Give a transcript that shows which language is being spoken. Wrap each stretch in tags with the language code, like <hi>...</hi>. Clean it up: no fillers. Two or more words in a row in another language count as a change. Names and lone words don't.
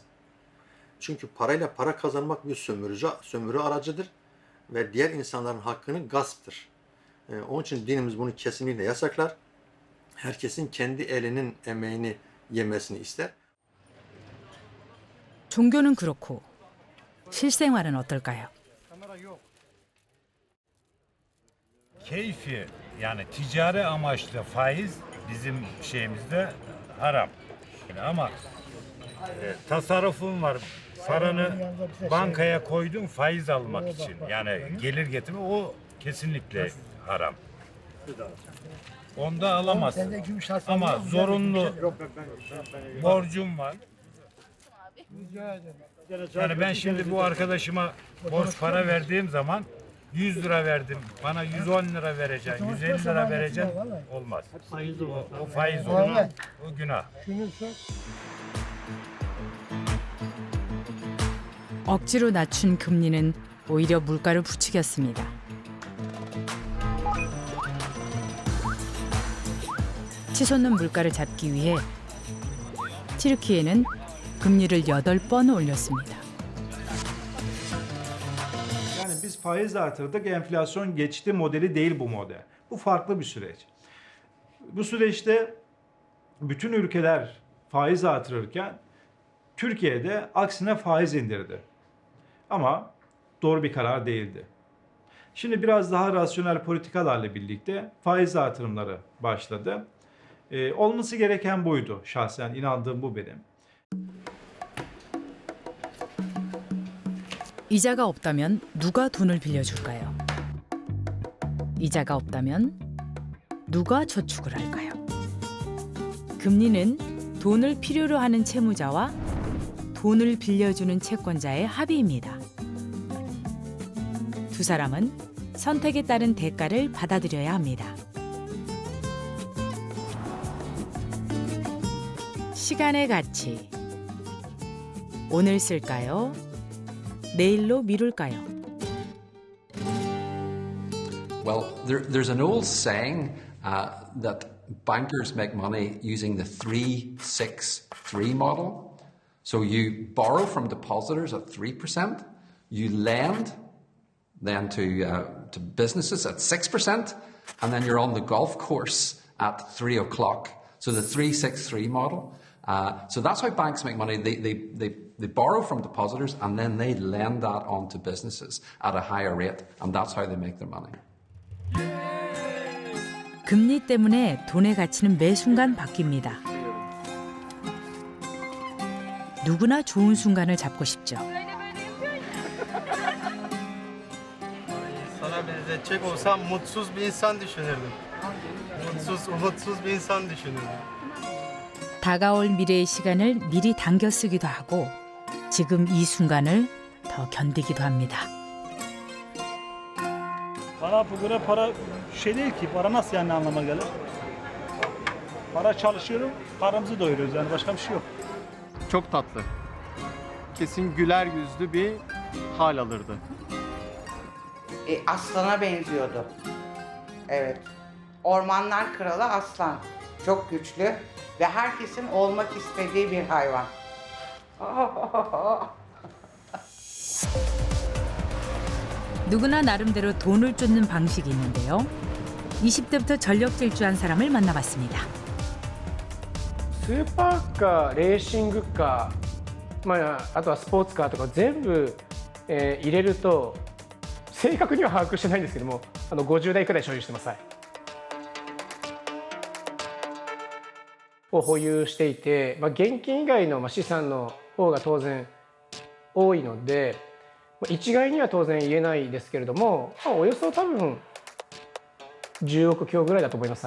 <tr>Çünkü parayla para kazanmak bir sömürü aracıdır ve diğer insanların hakkını gasptır. Onun için dinimiz bunu kesinlikle yasaklar. Herkesin kendi elinin emeğini yemesini ister.</tr> <ko>종교는 그렇고 실생활은 어떨까요?</ko> <tr>Keyfi yani ticari amaçlı faiz bizim şeyimizde haram. Ama tasarrufun var. Paranı bankaya koydun faiz almak için. Yani gelir getirme o kesinlikle haram. Onda alamazsın. Ama zorunlu borcum var. Yani ben şimdi bu arkadaşıma borç para verdiğim zaman 100 lira verdim. Bana 110 lira vereceksin, 150 lira vereceksin. Olmaz. O faiz olur. O günah.</tr> <ko>억지로 낮춘 금리는 오히려 물가를 부추겼습니다. 치솟는 물가를 잡기 위해 튀르키예는 금리를 8번 올렸습니다.</ko> <tr>Yani biz faiz artırdık, enflasyon geçti modeli değil bu model. Bu farklı bir süreç. Bu süreçte bütün ülkeler faiz artırırken Türkiye'de aksine faiz indirdi. Ama doğru bir karar değildi. Şimdi biraz daha rasyonel politikalarla birlikte faiz artırımları başladı. Olması gereken buydu. Şahsen inandığım bu benim.</tr> <ko>이자가 없다면 누가 돈을 빌려줄까요? 이자가 없다면 누가 저축을 할까요? 금리는 돈을 필요로 하는 채무자와 돈을 빌려주는 채권자의 합의입니다. 두 사람은 선택에 따른 대가를 받아들여야 합니다. 시간의 가치. 오늘 쓸까요? 내일로 미룰까요?</ko> <en>Well, there's an old saying that bankers make money using the 3-6-3 model. So you borrow from depositors at 3%, you lend then to businesses at 6%, and then you're on the golf course at 3 o'clock. So the 3-6-3 model. So that's how banks make money. They borrow from depositors and then they lend that on to businesses at a higher rate, and that's how they make their money.</en> <ko>금리 때문에 돈의 가치는 매 순간 바뀝니다. 누구나 좋은 순간을 잡고 싶죠.</ko> <tr>Sana benzetecek olsam mutsuz bir insan düşünürdüm. Umutsuz bir insan düşünürdüm.</tr> <ko>다가올 미래의 시간을 미리 당겨 쓰기도 하고 지금 이 순간을 더 견디기도 합니다.</ko> <tr>Para bugüne para şey değil ki. Para nasıl yani anlama gelir? Para çalışıyorum, paramızı doyuruyoruz yani başka bir şey yok. Çok tatlı. Kesin güler yüzlü bir hal alırdı. Aslana benziyordu. Evet. Ormanlar kralı aslan. Çok güçlü ve herkesin olmak istediği bir hayvan.</tr> <ko>누구나 나름대로 돈을 쫓는 방식이 있는데요. 20대부터 전력 질주한 사람을 만나봤습니다.</ko> <ja>スーパーカー、レーシングカあとはスポーツカーとか全部、入れると正確には把握してないんですけども、50台くらい所有してます。を保有していて、現金以外の資産の方が当然多いので、一概には当然言えないですけれども、およそ多分10億強ぐらいだと思います。</ja>